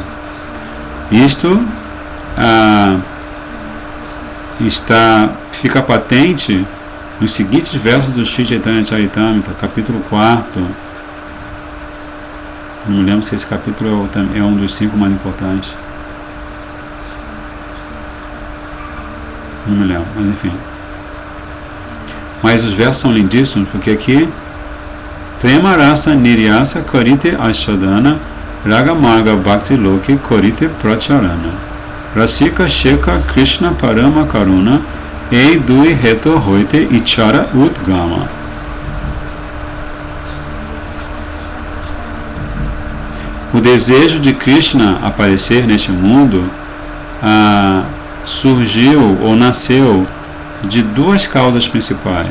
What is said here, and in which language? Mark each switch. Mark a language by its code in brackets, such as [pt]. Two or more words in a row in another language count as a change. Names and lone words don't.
[pt] Isto fica patente nos seguintes versos do Shri Chaitanya Charitamrita, capítulo 4. Não me lembro se esse capítulo é um dos 5 mais importantes. Não me lembro, mas enfim. Mas os versos são lindíssimos, porque aqui [bn] প্রেম রস নির্যাস করিতে আস্বাদন রাগ মার্গ ভক্তি লোকে করিতে প্রচারণ রসিক শেখর কৃষ্ণ পরম করুণ এই দুই হেতু হইতে ইচ্ছার উদ্গম. [pt] O desejo de Krishna aparecer neste mundo surgiu ou nasceu de 2 causas principais.